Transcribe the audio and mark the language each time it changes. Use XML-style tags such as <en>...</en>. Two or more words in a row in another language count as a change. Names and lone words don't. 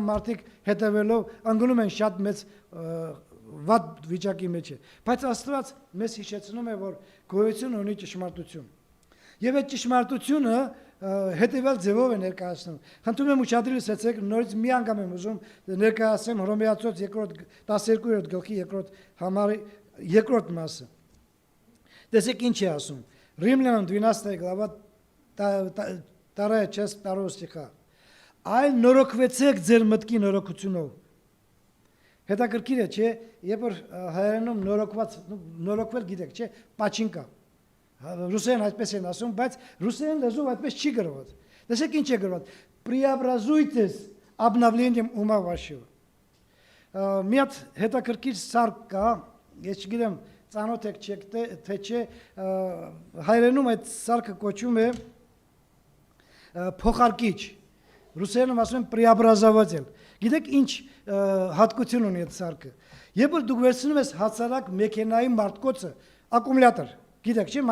<hy>մարդիկ հետևելով ընկնում են շատ մեծ վատ վիճակի մեջ է։ Բայց Աստված մեզ հիշեցնում է, որ գոյություն ունի ճշմարտություն։ Եվ այդ ճշմարտությունը հետևյալ ձևով է ներկայացնում։ Խնդրում եմ ուշադրի լսեցեք, նորից մի անգամ եմ ուզում ներկայացնեմ Հռոմեացոց 12-րդ գլխի 2-րդ համարի 2-րդ մասը։ Տեսեք ինչ է ասում։</hy> <ru>Римлянам 12 глава 2-я часть 2 стиха.</ru> <hy>Այլ նորոգվեցեք ձեր մտքի նորոգությունով։ Հետաքրքիր է, չէ, երբ որ հայերենում նորոգվել գիտեք, չէ, պաչինկա։ Ռուսերեն այդպես են ասում, բայց ռուսերեն լեզվով այդպես չի գրված։ Տեսեք ինչ է գրված.</hy> <ru>Преобразуйтесь обновлением ума вашего։</ru> <hy>Մի հատ հետաքրքիր սարք կա, ես չգիտեմ, ծանոթ եք թե չէ, հայերենում այդ սարքը կոչվում է փոխարկիչ։ Ռուսերենում ասում են преобразователь։ Գիտեք ինչ հատկություն ունի այդ սարքը։ Երբ որ դուք վերցնում ես հացարակ մեքենայի մարտկոցը, ակումուլյատոր, գիտեք չէ,</hy>